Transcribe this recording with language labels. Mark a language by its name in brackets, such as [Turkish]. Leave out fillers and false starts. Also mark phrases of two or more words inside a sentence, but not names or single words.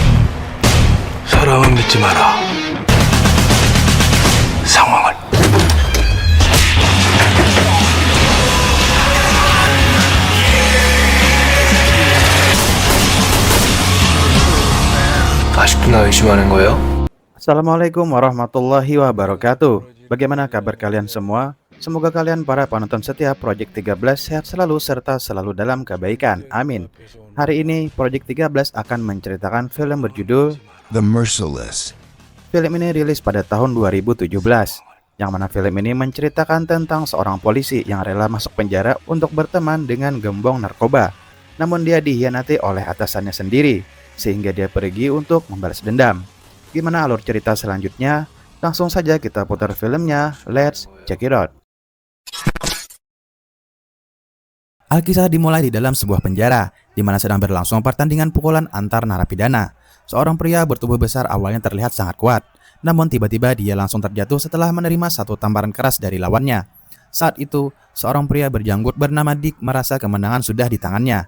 [Korean] 사람은 믿지 마라. 상황을. 아직도 나 의심하는 거예요? [Arabic] السلام عليكم ورحمة الله وبركاته. [Indonesian] Bagaimana kabar kalian semua? Semoga kalian para penonton setia Project 13 sehat selalu serta selalu dalam kebaikan. Amin. Hari ini Project 13 akan menceritakan film berjudul The Merciless. Film ini rilis pada tahun 2017, yang mana film ini menceritakan tentang seorang polisi yang rela masuk penjara untuk berteman dengan gembong narkoba. Namun dia dikhianati oleh atasannya sendiri, sehingga dia pergi untuk membalas dendam. Gimana alur cerita selanjutnya? Langsung saja kita putar filmnya, [English] let's check it out. [Indonesian] Alkisah dimulai di dalam sebuah penjara, di mana sedang berlangsung pertandingan pukulan antar narapidana. Seorang pria bertubuh besar awalnya terlihat sangat kuat, namun tiba-tiba dia langsung terjatuh setelah menerima satu tamparan keras dari lawannya. Saat itu, seorang pria berjanggut bernama Dick merasa kemenangan sudah di tangannya.